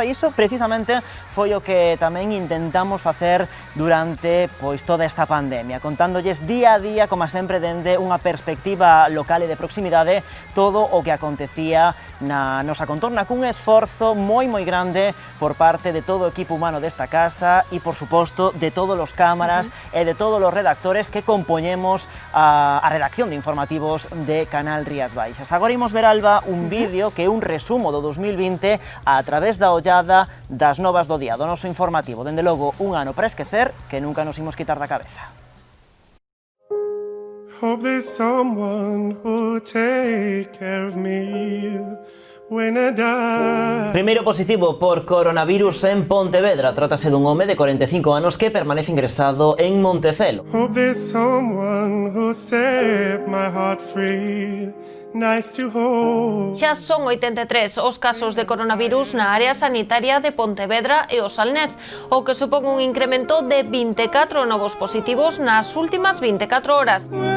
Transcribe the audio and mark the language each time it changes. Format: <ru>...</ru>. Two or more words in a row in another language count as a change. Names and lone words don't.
<gl>e iso precisamente foi o que tamén intentamos facer durante pois toda esta pandemia, contándolles día a día, como sempre, dende unha perspectiva local e de proximidade, todo o que acontecía na nosa contorna, cun esforzo moi grande por parte de todo o equipo humano desta casa e, por suposto, de todos os cámaras e de todos os redactores que compoñemos a redacción de informativos de Canal Rías Baixas. Agora imos ver, Alba, un vídeo que é un resumo do 2020 a través da ollada das novas do día, do noso informativo. Dende logo, un ano para esquecer que nunca nos imos quitar da cabeza.</gl> <en>Hope there's someone who'll take care of me.</en> <gl>Primeiro positivo por coronavirus en Pontevedra. Trátase dun home de 45 anos que permanece ingresado en Montecelo. Xa son 83 os casos de coronavirus na área sanitaria de Pontevedra e o Salnés, o que supón un incremento de 24 novos positivos nas últimas 24 horas.</gl>